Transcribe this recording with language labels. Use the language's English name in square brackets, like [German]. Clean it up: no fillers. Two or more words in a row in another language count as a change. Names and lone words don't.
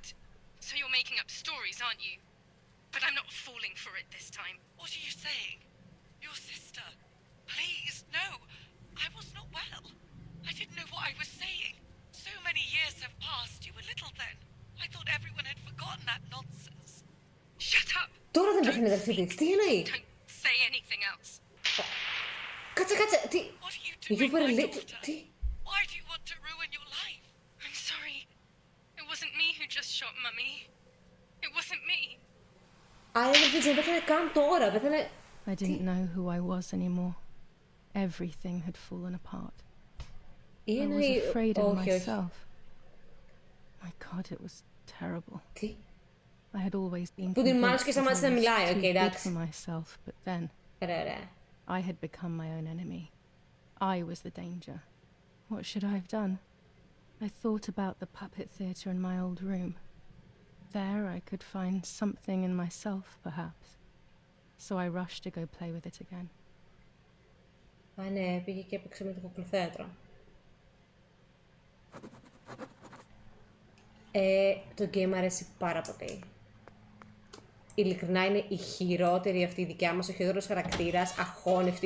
[English] So you're making up stories, aren't you? But I'm not falling for it this time. What are you saying? Your sister? Please, no. I was not well. I didn't know what I was saying. So many years have passed. You were little then. I thought everyone had forgotten that nonsense. Shut up. [Greek] Τώρα δεν πέφτει μεταξύ της. Τι εννοεί? [English] Don't say anything else. [Greek] Κάτσε. Τι? [English] You were a little... Τι? Why do you want to ruin your life? I'm sorry. It wasn't me who just shot Mummy. It wasn't me. [Greek] Δεν πέθανε καν τώρα, πέθανε... [English] I didn't know who I was anymore. Everything had fallen apart. I was afraid of myself. My God, it was terrible. [Greek] Τι? [English] I had always been [Greek] Που την μάλλον και [English] convinced that I [Greek] σταμάτησε να μιλάει, [English] was [Greek] οκ, [English] too big [Greek] εντάξει. [English] for myself, but then [Greek] Ωραία. [English] I had become my own enemy. I was the danger. What should I have done? I thought about the puppet theatre in my old room. There I could find something in myself, perhaps. So I rushed to go play with it again. [Greek] Α, ναι, πήγε και έπαιξε με το κουκλοθέατρο. Το game αρέσει πάρα πολύ. Ειλικρινά είναι η χειρότερη αυτή η δικιά μας, ο χειρότερος χαρακτήρας, αχώνευτη.